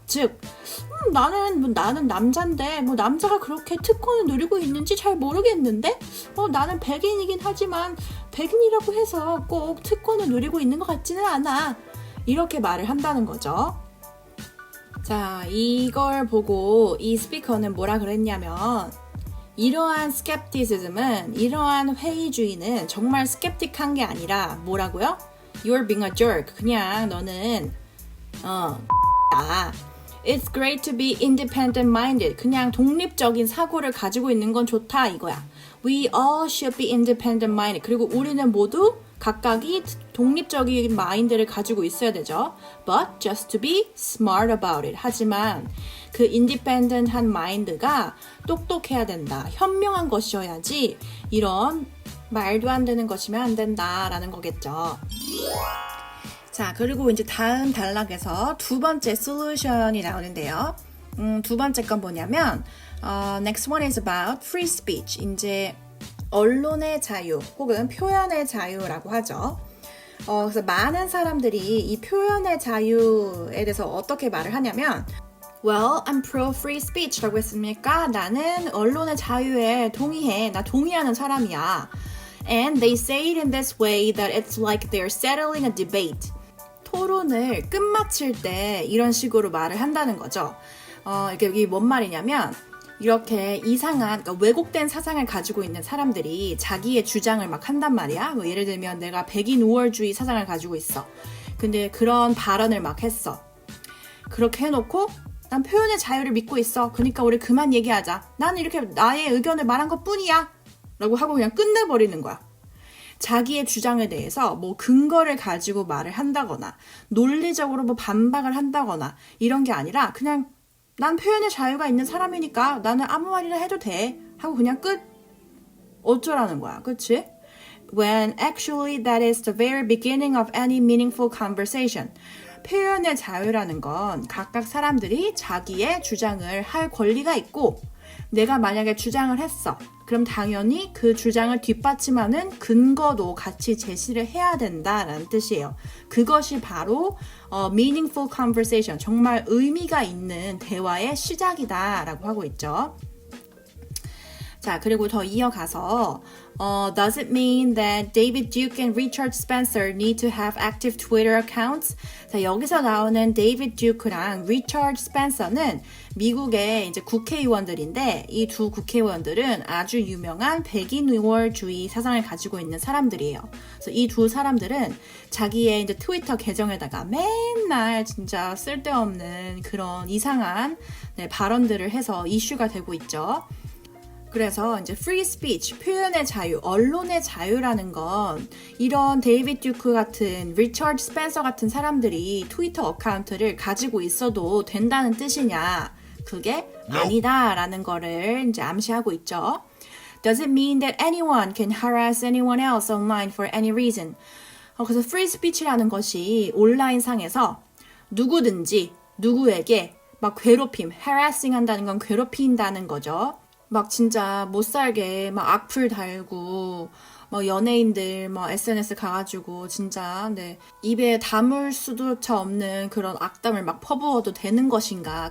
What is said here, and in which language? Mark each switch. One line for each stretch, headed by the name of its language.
Korean: 즉, 나는 남잔데 남자가 그렇게 특권을 누리고 있는지 잘 모르겠는데 나는 백인이긴 하지만 백인이라고 해서 꼭 특권을 누리고 있는 것 같지는 않아. 이렇게 말을 한다는 거죠. 자, 이걸 보고 이 스피커는 뭐라 그랬냐면 이러한 skepticism은, 이러한 회의주의는 정말 skeptic한 게 아니라 뭐라고요?
English: You're being a jerk.
Korean: 그냥 너는
English: It's great to be independent-minded.
Korean: 그냥 독립적인 사고를 가지고 있는 건 좋다 이거야.
English: We all should be independent-minded.
Korean: 그리고 우리는 모두 각각이 독립적인 마인드를 가지고 있어야 되죠.
English: But just to be smart about it.
Korean: 하지만 그 independent한 마인드가 똑똑해야 된다. 현명한 것이어야지 이런 말도 안 되는 것이면 안 된다라는 거겠죠. 자, 그리고 이제 다음 단락에서 두 번째 솔루션이 나오는데요. 두 번째 건 뭐냐면
English: next one is about free speech.
Korean: 이제 언론의 자유 혹은 표현의 자유라고 하죠. 그래서 많은 사람들이 이 표현의 자유에 대해서 어떻게 말을 하냐면
English: Well, I'm pro free speech
Korean: 라고 했으니까 나는 언론의 자유에 동의해. 나 동의하는 사람이야.
English: And they say it in this way that it's like they're settling a debate.
Korean: 토론을 끝마칠 때 이런 식으로 말을 한다는 거죠. 이게 뭔 말이냐면 이렇게 이상한, 그러니까 왜곡된 사상을 가지고 있는 사람들이 자기의 주장을 막 한단 말이야. 뭐 예를 들면 내가 백인 우월주의 사상을 가지고 있어. 근데 그런 발언을 막 했어. 그렇게 해놓고 난 표현의 자유를 믿고 있어. 그러니까 우리 그만 얘기하자. 나는 이렇게 나의 의견을 말한 것뿐이야. 라고 하고 그냥 끝내버리는 거야. 자기의 주장에 대해서 뭐 근거를 가지고 말을 한다거나 논리적으로 뭐 반박을 한다거나 이런 게 아니라 그냥 난 표현의 자유가 있는 사람이니까 나는 아무 말이나 해도 돼 하고 그냥 끝. 어쩌라는 거야. 그치?
English: When actually that is the very beginning of any meaningful conversation.
Korean: 표현의 자유라는 건 각각 사람들이 자기의 주장을 할 권리가 있고 내가 만약에 주장을 했어. 그럼 당연히 그 주장을 뒷받침하는 근거도 같이 제시를 해야 된다라는 뜻이에요. 그것이 바로 meaningful conversation, 정말 의미가 있는 대화의 시작이다라고 하고 있죠. 자, 그리고 더 이어가서
English: Does it mean that David Duke and Richard Spencer need to have active Twitter accounts?
Korean: 자, 여기서 나오는 데이비드 듀크랑 리처드 스펜서는 미국의 이제 국회의원들인데 이 두 국회의원들은 아주 유명한 백인 우월주의 사상을 가지고 있는 사람들이에요. 그래서 이 두 사람들은 자기의 이제 트위터 계정에다가 맨날 진짜 쓸데없는 그런 이상한 발언들을 해서 이슈가 되고 있죠. 그래서 이제 free speech, 표현의 자유, 언론의 자유라는 건 이런 데이비드 듀크 같은 리처드 스펜서 같은 사람들이 트위터 어카운트를 가지고 있어도 된다는 뜻이냐? 그게 아니다라는 거를 이제 암시하고 있죠.
English: Does it mean that anyone can harass anyone else online for any reason?
Korean: 그래서 free speech라는 것이 온라인 상에서 누구든지 누구에게 막 괴롭힘, harassing 한다는 건 괴롭힌다는 거죠. 막 진짜 못 살게 막 악플 달고 뭐 연예인들 뭐 SNS 가가지고 진짜 입에 담을 수조차 없는 그런 악담을 막 퍼부어도 되는 것인가?